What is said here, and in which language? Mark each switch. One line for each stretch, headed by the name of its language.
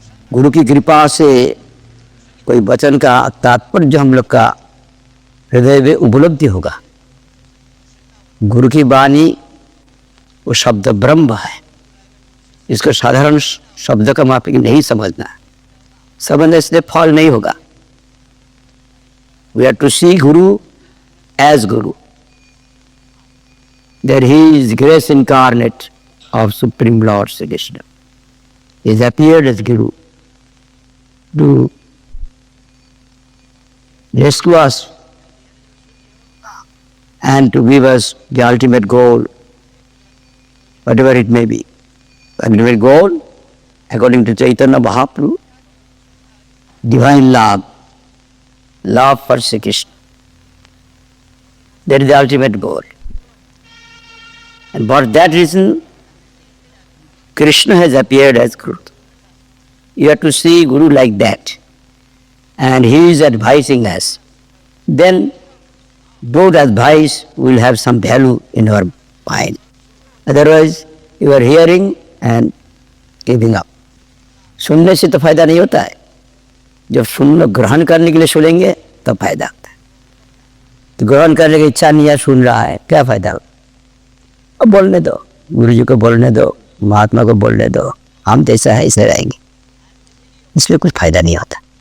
Hindi: गुरु की कृपा से कोई वचन का तात्पर्य जो हम लोग का हृदय में उपलब्धि होगा। गुरु की वाणी वो शब्द ब्रह्म है, इसको साधारण शब्द का माफिक नहीं समझना। समझने से फल नहीं होगा।
English: We have to see guru as guru, that he is grace incarnate of Supreme Lord Sri Krishna. He has appeared as Guru to rescue us and to give us the ultimate goal, whatever it may be. Ultimate goal, according to Chaitanya Mahaprabhu, divine love, love for Sri Krishna. That is the ultimate goal. And for that reason, Krishna has appeared as Guru. You have to see Guru like that. And he is advising us. Then those advice will have some value in our mind. Otherwise, you are hearing and giving up.
Hindi: सुनने से तो फायदा नहीं होता है। जब सुन ग्रहण करने के लिए सुनेंगे तब फायदा होता है। तो ग्रहण करने की इच्छा नहीं है, सुन रहा है, क्या फायदा होगा? अब बोलने दो, गुरु जी को बोलने दो, महात्मा को बोलने दो, हम जैसा है ऐसे रहेंगे, इसमें कुछ फायदा नहीं होता।